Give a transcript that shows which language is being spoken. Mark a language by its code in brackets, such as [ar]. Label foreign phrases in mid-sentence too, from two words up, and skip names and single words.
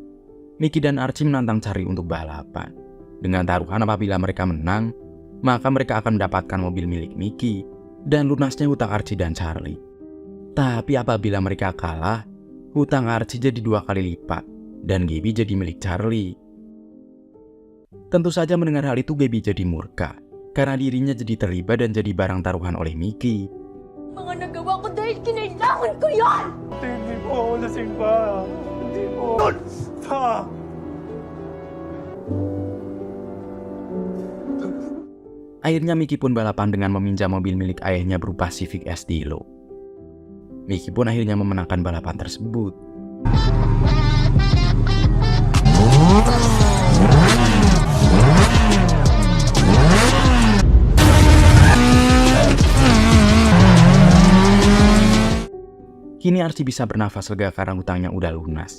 [id] Mickey dan Archie menantang Charlie untuk balapan. Dengan taruhan apabila mereka menang, maka mereka akan mendapatkan mobil milik Mickey dan lunasnya hutang Archie dan Charlie. Tapi apabila mereka kalah, hutang Archie jadi 2 kali lipat dan Gaby jadi milik Charlie. Tentu saja mendengar hal itu Gaby jadi murka karena dirinya jadi terlibat dan jadi barang taruhan oleh Mickey. [tl] Mga nagawa ko dahil kinailangan ko yan! Hindi po ako lasing pa. Hindi po. Pa! [id] Akhirnya Mickey pun balapan dengan meminjam mobil milik ayahnya berupa Civic Estilo. Mickey pun akhirnya memenangkan balapan tersebut. Kini Archie bisa bernafas lega karena hutangnya udah lunas.